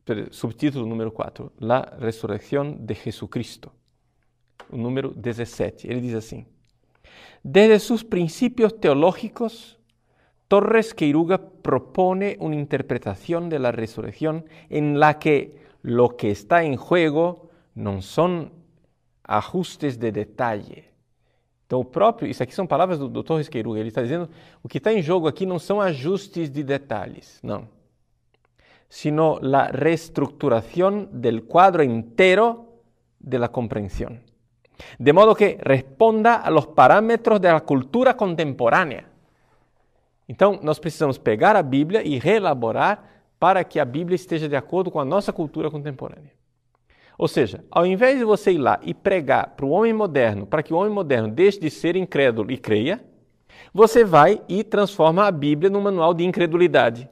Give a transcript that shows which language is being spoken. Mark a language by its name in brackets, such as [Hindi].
[Portuguese] subtítulo número 4, La Resurrección de Jesucristo, o número 17, ele diz assim: [Spanish] Desde sus principios teológicos, Torres Queruga propone una interpretación de la resurrección en la que lo que está en juego no son ajustes de detalle. [Portuguese] Então, isso aqui são palavras do Torres Queruga, ele está dizendo, o que está em jogo aqui não são ajustes de detalhes, não. [Spanish] Sino la reestructuración del cuadro entero de la comprensión. De modo que responda a los parámetros de la cultura contemporánea. [Portuguese] Então, nós precisamos pegar a Bíblia e reelaborar para que a Bíblia esteja de acordo com a nossa cultura contemporânea. Ou seja, ao invés de você ir lá e pregar para o homem moderno, para que o homem moderno deixe de ser incrédulo e creia, você vai e transforma a Bíblia num manual de incredulidade.